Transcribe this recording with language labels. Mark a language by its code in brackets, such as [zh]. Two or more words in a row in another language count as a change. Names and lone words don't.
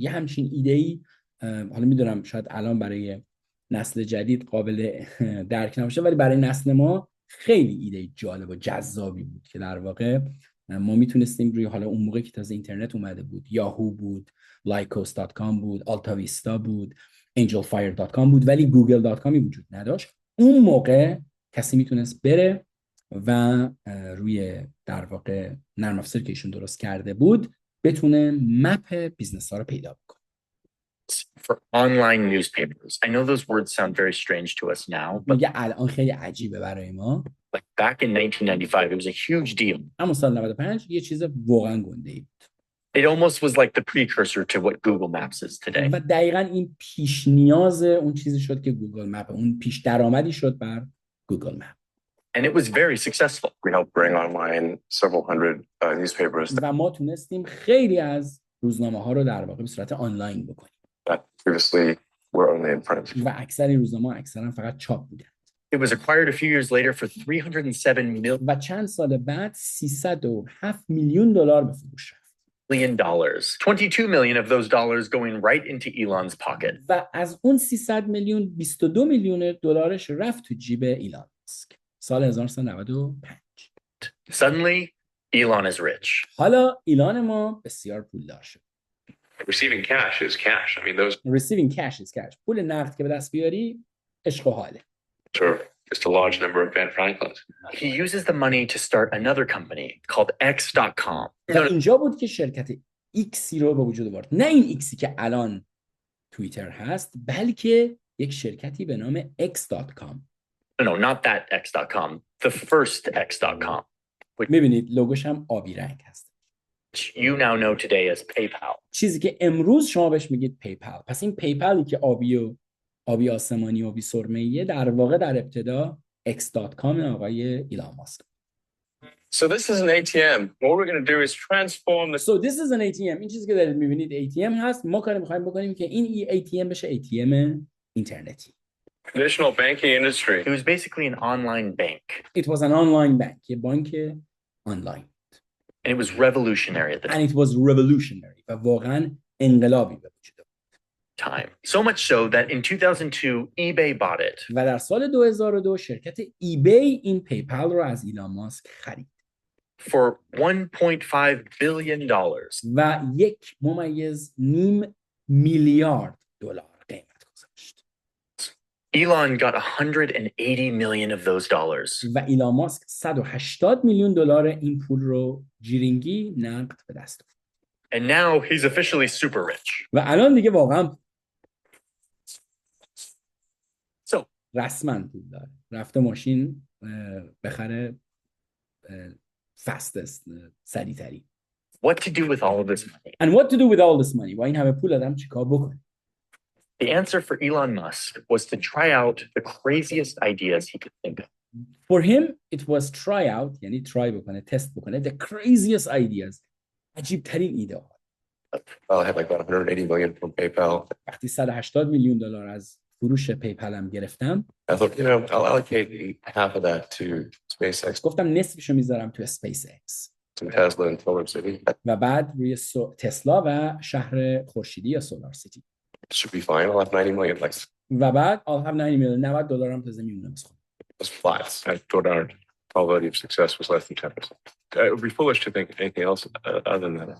[fa] یه همچین ایده‌ای حالا میدونم شاید الان برای نسل جدید قابل درک نباشه، ولی برای نسل ما خیلی ایده جالب و جذابی بود که در واقع ما میتونستیم روی، حالا اون موقع که تازه اینترنت اومده بود، یاهو بود، lycos.com بود، آلتاویستا بود، angelfire.com بود، ولی google.com وجود نداشت. اون موقع کسی میتونست بره و روی در واقع نرم افزاری که ایشون درست کرده بود بتونه [en] map business [fa] ها رو پیدا کنه. [en] for online newspapers. I know those words sound very strange to us now, but [fa] میگه الان خیلی عجیبه برای ما. [en] like back in 1995, it was a huge deal. [fa] اما سال 95 یه چیز واقعا گنده‌ای بود. [en] It almost was like the precursor to what Google Maps is today. [fa] و دقیقاً این پیش نیاز اون چیزی شد که گوگل مپ، اون پیش درآمدی شد بر گوگل مپ. [en] And it was very successful. We helped bring online several hundred newspapers [fa] و ما تونستیم خیلی از روزنامه‌ها رو در واقع به صورت آنلاین بکنیم. [en] that previously were only in print. [fa] و اکثر این روزنامه‌ها اکثرا فقط چاپ بودن. [en] It was acquired a few years later for $307 million. [fa] و چند سال بعد 307 میلیون دلار به فروش رفت. [en] $22 million of those dollars going right into Elon's pocket. [fa] و از اون 300 میلیون 22 میلیون دلارش رفت تو جیب ایلان ماسک سال 1995. [en] Suddenly, Elon is rich. [fa] حالا ایلان ما بسیار پولدار شد. [en] Receiving cash is cash. I mean, those Receiving cash is cash. [fa] پول نقد که به دست بیاری عشق و حاله. [en] Sure. Just a large number of Ben Franklins. He uses the money to start another company called X.com. [fa] و اینجا بود که شرکت ایکسی رو به وجود آورد. نه این ایکسی که الان توییتر هست، بلکه یک شرکتی به نام X.com. [en] No, not that X.com. The first X.com. [fa] میبینید لوگوش هم آبی رنگ هست. [en] Which you now know today as PayPal. [fa] چیزی که امروز شما بهش میگید پیپل. پس این پیپلی که آبی آسمانی و آبی سرمه‌ایه در واقع در ابتدا X.com آقای ایلان ماسک. [en] So this is an ATM. What we're going to do is transform the. So this is an ATM. [fa] این چیزی که دارید میبینید ATM هست. ما کاری میخوایم بکنیم که این ATM بشه ATM اینترنتی. [en] Traditional banking industry. It was basically an online bank. It was an online bank. [fa] یه بانک آنلاین. [en] And it was revolutionary at the And it was revolutionary. [fa] و واقعا انقلابی به وجود آورد. [en] time. So much so that in 2002 eBay bought it. [fa] و در سال 2002 شرکت ایبی این پیپل رو از ایلان ماسک خرید. [en] For $1.5 billion. [fa] و 1.5 میلیارد دلار قیمت گذاشت. [en] Elon got 180 million of those dollars. [fa] و ایلان ماسک 180 میلیون دلار این پول رو جیرینگی نقد به دست آورد. [en] And now he's officially super rich. [fa] و الان دیگه واقعا [en] So, [fa] رسما پول داره. رفته ماشین بخره فستست سریع‌تری. [en] what to do with all of this money? And what to do with all this money? [fa] با این همه پول آدم چیکار بکنه؟ [en] The answer for Elon Musk was to try out the craziest ideas he could think of. For him it was try out، [fa] یعنی try بکنه، تست بکنه [en] the craziest ideas، [fa] عجیب ترین ایده ها. [en] Well, I had like about 180 million from PayPal. [fa] وقتی 180 میلیون دلار از فروش پیپل هم گرفتم، [en] I thought, I'll allocate half of that to SpaceX, [fa] گفتم نصفشو میذارم تو اسپیس ایکس [en] to Tesla and Solar City. [fa] و بعد روی تسلا و شهر خورشیدی یا سولار سیتی. [en] It should be fine. I'll have 90 million. Like, [fa] و بعد [en] I'll have [fa] 90 میلیون، 90 دلار هم تازه میمونه واسه خودم. [en] it's flat. I thought our probability of success was less than 10%. It would be foolish to think anything else other than that.